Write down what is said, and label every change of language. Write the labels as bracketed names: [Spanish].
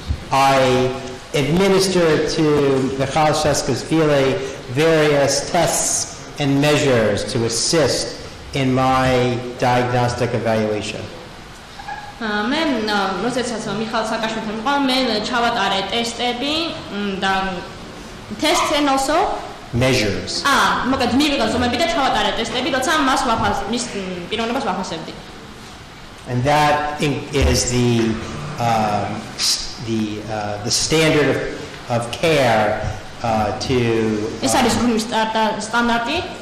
[English] I administered to Mikhail Saakashvili various tests and measures to assist in my diagnostic evaluation. [Georgian] მე როდესაც მიხაილ სააკაშვილთან ვიყავ, მე ჩავატარე ტესტები და [English] tests and also measures. [Georgian] მოკლედ მივიღე ზომები და ჩავატარე ტესტები, როცა მას მის პიროვნებას ვაფასებდი. [English] And that is the standard of care [Georgian] ეს არის გრუპის სტანდარტი